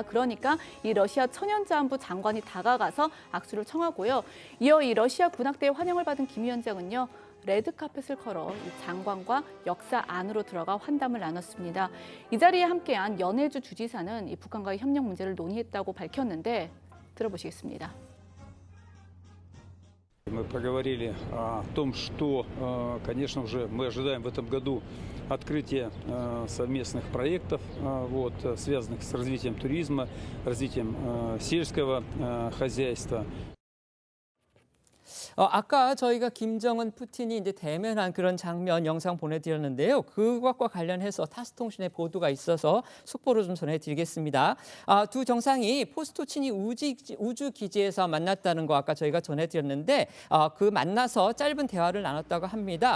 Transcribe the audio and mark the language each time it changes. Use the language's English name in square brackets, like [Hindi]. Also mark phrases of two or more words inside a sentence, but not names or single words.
[Korean] 그러니까 이 러시아 천연자원부 장관이 다가가서 악수를 청하고요. 이어 이 러시아 군악대의 환영을 받은 김 위원장은요, 레드카펫을 걸어 이 장관과 역사 안으로 들어가 환담을 나눴습니다. 이 자리에 함께한 연해주 주지사는 이 북한과의 협력 문제를 논의했다고 밝혔는데 들어보시겠습니다. [Russian] Мы поговорили о том, что, конечно же, мы ожидаем в этом году открытия совместных проектов, связанных с развитием туризма, развитием сельского хозяйства. [Korean] 아까 저희가 김정은, 푸틴이 이제 대면한 그런 장면 영상 보내드렸는데요. 그것과 관련해서 타스통신의 보도가 있어서 속보로 좀 전해드리겠습니다. 두 정상이 포스토치니 우주 기지에서 만났다는 거 아까 저희가 전해드렸는데 그 만나서 짧은 대화를 나눴다고 합니다.